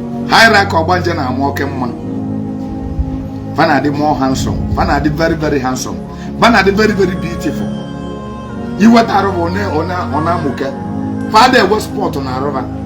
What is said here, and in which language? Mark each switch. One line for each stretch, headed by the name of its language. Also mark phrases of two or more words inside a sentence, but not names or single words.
English: High rank
Igbo: Ogbanje na-amụ oke mma. Fa na-adị
English: more handsome.
Igbo: Fa na-adị
English: very, very handsome.
Igbo: Fa na-adị
English: very, very beautiful.
Igbo: Iweta arụ bụ ọ na-, ọ na-, ọ na-amụke. Fa adị ewe sport na arụ fa.